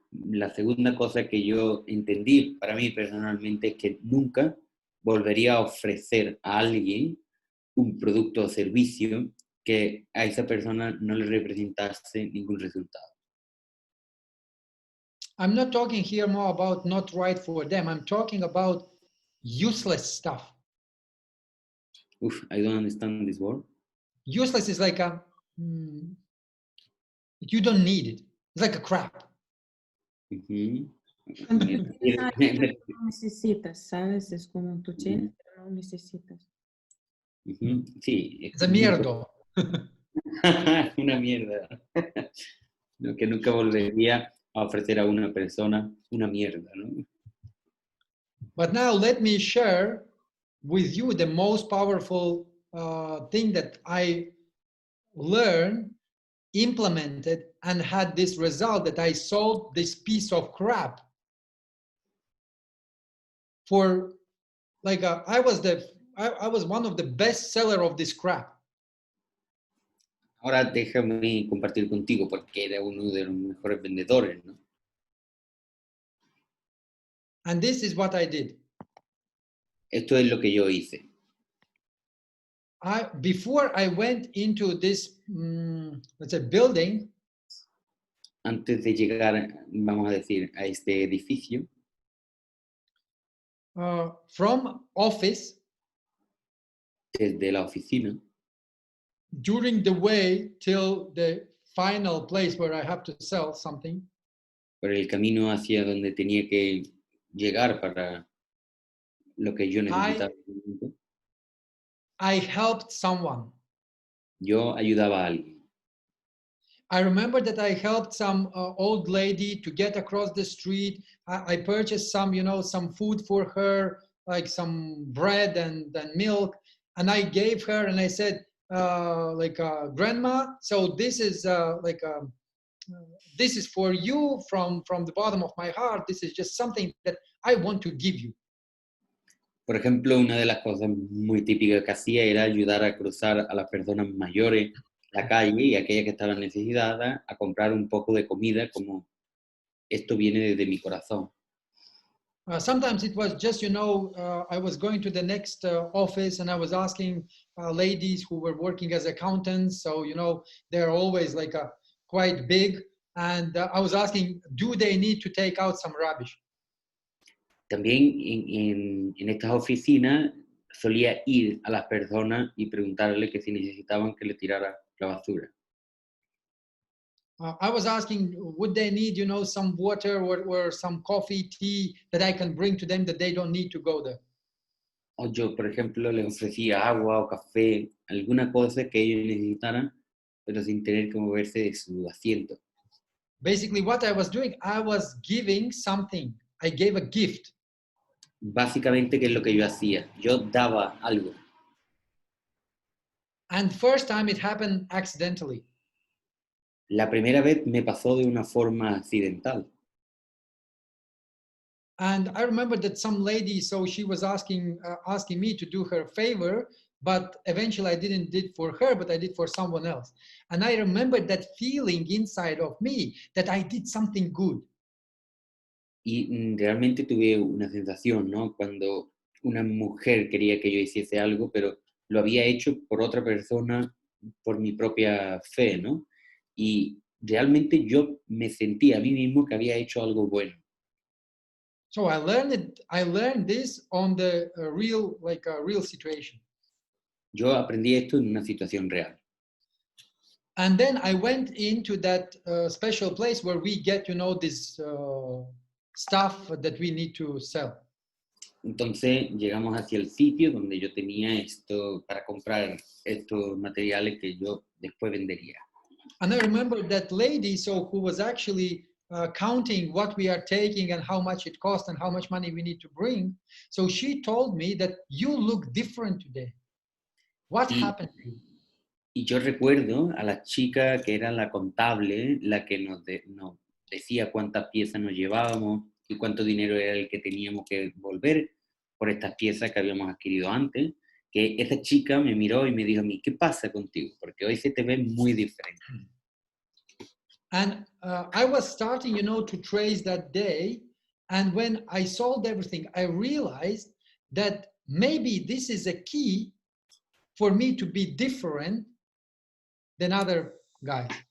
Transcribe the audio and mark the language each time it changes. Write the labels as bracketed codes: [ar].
[es] la segunda cosa que yo entendí para mí personalmente es que nunca volvería a ofrecer a alguien un producto o servicio que a esa persona no le representase ningún resultado. [en] I'm not talking here more about not right for them. I'm talking about useless stuff. I don't understand this word. Useless is like you don't need it. It's like a crap. Ujú. [es] Cuando Me- tú tienes algo me- que no necesitas, ¿sabes? Es como tú tienes, pero no necesitas. Ujú, sí, [en] It's a mierdo. [es] una mierda. Lo que nunca volvería a ofrecer a una persona una mierda, ¿no? [en] But now let me share with you the most powerful thing that I learned, implemented, and had this result that I sold this piece of crap for like I was one of the best seller of this crap. [es] Ahora déjame compartir contigo porque era uno de los mejores vendedores, ¿no? [en] And this is what I did. [es] Esto es lo que yo hice. [en] Before I went into this, let's say, building, [es] Antes de llegar, vamos a decir, a este edificio, [en] from office, [es] desde la oficina, [en] during the way till the final place where I have to sell something, [es] por el camino hacia donde tenía que llegar para lo que yo necesitaba. [en] I helped someone. [es] Yo ayudaba a alguien. [en] I remember that I helped some old lady to get across the street. I purchased some, some food for her, like some bread and milk. And I gave her and I said, grandma, so this is this is for you from the bottom of my heart. This is just something that I want to give you. [es] Por ejemplo, una de las cosas muy típicas que hacía era ayudar a cruzar a las personas mayores la calle y aquellas que estaban necesitadas a comprar un poco de comida, como esto viene desde mi corazón. [en] Sometimes it was just, I was going to the next office and I was asking ladies who were working as accountants. So, they're always like quite big. And I was asking, do they need to take out some rubbish? [es] También en estas oficinas solía ir a las personas y preguntarle que si necesitaban que le tirara la basura. [en] I was asking, would they need, some water or some coffee, tea that I can bring to them that they don't need to go there? [es] O yo, por ejemplo, les ofrecía agua o café, alguna cosa que ellos necesitaran, pero sin tener que moverse de su asiento. [en] Basically, what I was doing, I was giving something. I gave a gift. [es] Básicamente, ¿qué es lo que yo hacía? Yo daba algo. [en] And first time it happened accidentally. [es] La primera vez me pasó de una forma accidental. [en] And I remember that some lady, so she was asking me to do her a favor, but eventually I didn't did for her, but I did for someone else. And I remember that feeling inside of me that I did something good. [es] Y realmente tuve una sensación, ¿no? Cuando una mujer quería que yo hiciese algo, pero lo había hecho por otra persona, por mi propia fe, ¿no? Y realmente yo me sentía a mí mismo que había hecho algo bueno. [en] So I learned this on the real situation. [es] Yo aprendí esto en una situación real. [en] And then I went into that special place where we get, this stuff that we need to sell. [es] Entonces llegamos hacia el sitio donde yo tenía esto para comprar estos materiales que yo después vendería. [en] And I remember that lady, so who was actually counting what we are taking and how much it costs and how much money we need to bring. So she told me that you look different today. What [es] Y, [en] happened to you? [es] y yo recuerdo a la chica que era la contable, la que nos decía cuántas piezas nos llevábamos y cuánto dinero era el que teníamos que volver por estas piezas que habíamos adquirido antes, que esa chica me miró y me dijo a mí, ¿qué pasa contigo? Porque hoy se te ve muy diferente. [en] And I was starting, to trace that day. And when I sold everything, I realized that maybe this is a key for me to be different than other guys.